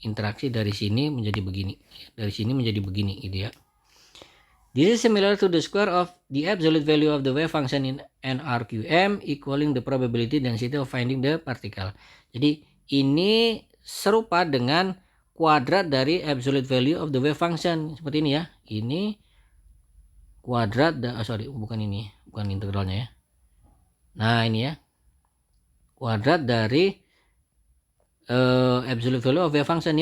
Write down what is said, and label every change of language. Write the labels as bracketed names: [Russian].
[Indonesian] Interaksi dari sini menjadi begini, dari sini menjadi begini gitu ya. [English] This is similar to the square of the absolute value of the wave function in NRQM equaling the probability density of finding the particle. [Indonesian] Jadi ini serupa dengan kuadrat dari [English] absolute value of the wave function [Indonesian] seperti ini ya. Ini kuadrat bukan integralnya ya. Nah, ini ya, kuadrat dari [English] absolute value of wave function.